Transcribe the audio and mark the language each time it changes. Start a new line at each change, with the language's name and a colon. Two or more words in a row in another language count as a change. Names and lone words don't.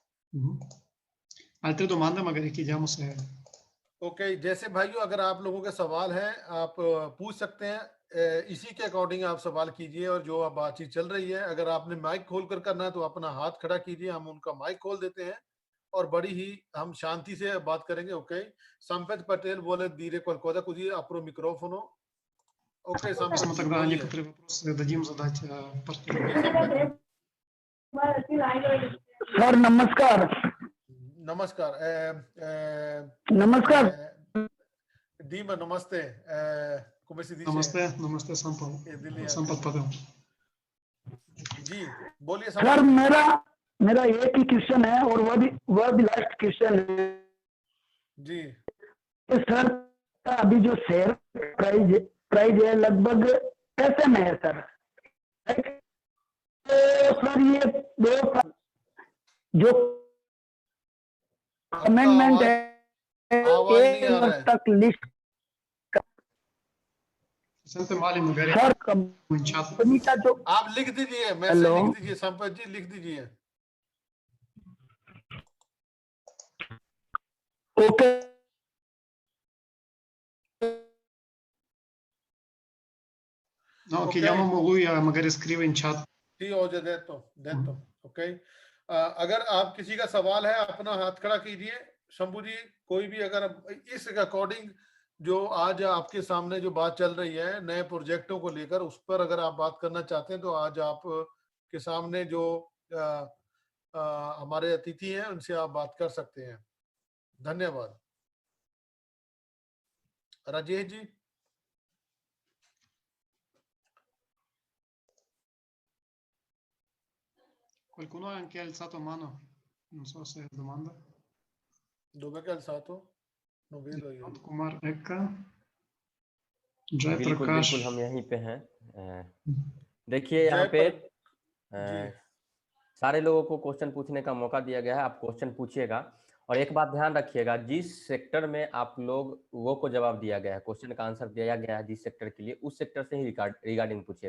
Italian: Altre domande magari chiediamo se...
Hindi: ओके जैसे भाइयों अगर आप लोगों के सवाल हैं आप पूछ सकते हैं, इसी के अकॉर्डिंग आप सवाल कीजिए और जो अब बातचीत चल रही है अगर आपने माइक खोल कर करना है तो अपना हाथ खड़ा कीजिए, हम उनका माइक खोल देते हैं और बड़ी ही हम शांति से बात करेंगे। ओके संपत पटेल बोले धीरे
Italian: qualcosa così apro microfono.
Hindi: ओके संपत
Italian: Possiamo
Hindi: जी
Russian: тогда
Hindi: बोलिए।
Russian: некоторые вопросы дадим задать партнерам.
Hindi: जी संपत जी। सर नमस्कार। नमस्कार नमस्कार Dima namaste,
Italian: come si dice?
Hindi: Namaste, namaste Sampath. Sampath Patel. जी बोलिए सर संपत जी। मेरा एक ही क्वेश्चन है और वह भी
English: last question
Hindi: है जी सर। अभी जो
English: share price
Hindi: है लगभग कैसे में है सर? तो सर ये दो जो अमेंडमेंट है आवाज नहीं आ रहा है। तक लिस्ट
Italian: Sente male magari
Hindi: सर
Italian: in chat.
Hindi: कंपनी का जो आप लिख दीजिए, मैसेज हेलो लिख दीजिए संपत जी, लिख दीजिए। ओके
Italian: No, chiediamo a lui magari scrive in chat.
Hindi: ठीक हो जाए तो ओके। अगर आप किसी का सवाल है अपना हाथ खड़ा कीजिए। शंभू जी कोई भी अगर इस अकॉर्डिंग जो आज आपके सामने जो बात चल रही है नए प्रोजेक्टों को लेकर उस पर अगर आप बात करना चाहते हैं तो आज आप के सामने जो हमारे अतिथि हैं उनसे आप बात कर सकते हैं। धन्यवाद। राजेश जी।
Italian: Qualcuno ha anche alzato mano, non so se è domanda. Dove che ha alzato? Non vedo io. Kumar Ekka, Jay
Hindi: बिल्कुल Prakash. बिल्कुल हम यहीं पे हैं। देखिए यहाँ पे सारे लोगों को क्वेश्चन पूछने का मौका दिया गया है, आप क्वेश्चन पूछिएगा और एक बात ध्यान रखिएगा, जिस सेक्टर में आप लोगों को जवाब दिया गया है, क्वेश्चन का आंसर दिया गया है जिस सेक्टर के लिए, उस सेक्टर से ही रिगार्डिंग पूछिएगा।